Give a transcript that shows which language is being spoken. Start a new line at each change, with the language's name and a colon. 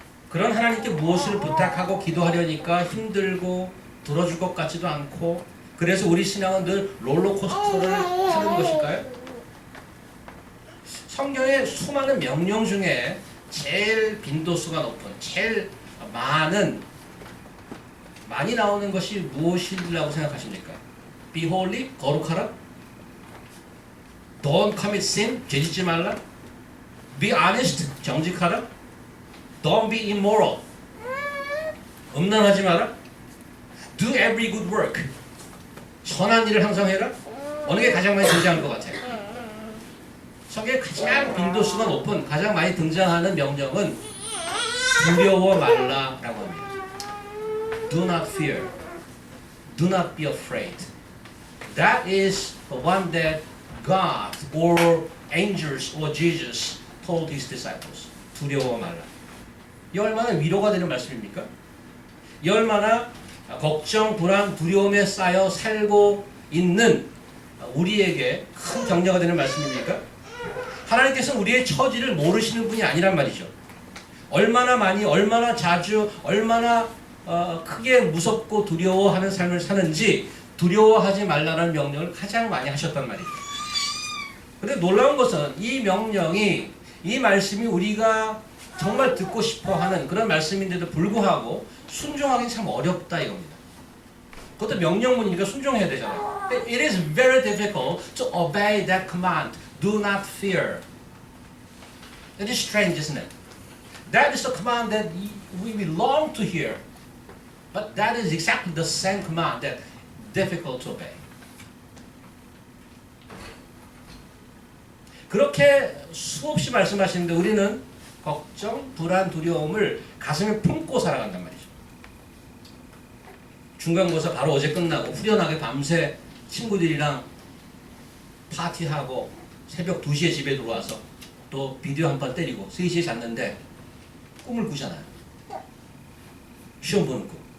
Korean: 그런 하나님께 무엇을 부탁하고 기도하려니까 힘들고 들어줄 것 같지도 않고 그래서 우리 신앙은 늘 롤러코스터를 타는 것일까요? 성경의 수많은 명령 중에 제일 빈도수가 높은 제일 많이 나오는 것이 무엇이라고 생각하십니까?
English: Be holy,
Korean: 거룩하라.
English: Don't commit sin,
Korean: 죄짓지 말라.
English: Be honest,
Korean: 정직하라.
English: Don't be immoral,
Korean: 음란하지 마라.
English: Do every good work,
Korean: 선한 일을 항상 해라. 어느 게 가장 많이 등장할 것 같아요? 성경에 가장 빈도수가 높은 가장 많이 등장하는 명령은 두려워 말라라고 합니다.
English: Do not fear. Do not be afraid. That is the one that God or angels or Jesus told his disciples.
Korean: 두려워 말라. 이 얼마나 위로가 되는 말씀입니까? 이 얼마나 걱정, 불안, 두려움에 쌓여 살고 있는 우리에게 큰 격려가 되는 말씀입니까? 하나님께서는 우리의 처지를 모르시는 분이 아니란 말이죠. 얼마나 많이, 얼마나 자주, 얼마나 크게 무섭고 두려워하는 삶을 사는지 두려워하지 말라는 명령을 가장 많이 하셨단 말이죠. 그런데 놀라운 것은 이 명령이, 이 말씀이 우리가 정말 듣고 싶어하는 그런 말씀인데도 불구하고 순종하기 참 어렵다 이겁니다. 그것도 명령문이니까 순종해야 되잖아요.
English: It is very difficult to obey that command. Do not fear. That is strange, isn't it? That is the command that we long to hear. But that is exactly the same command that difficult to obey.
Korean: 그렇게 수없이 말씀하시는데 우리는 걱정, 불안, 두려움을 가슴에 품고 살아간단 말이죠. 중간고사 바로 어제 끝나고 후련하게 밤새 친구들이랑 파티하고 새벽 2시에 집에 들어와서 또 비디오 한 판 때리고 3시에 잤는데 꿈을 꾸잖아요. 시험 보는 꿈.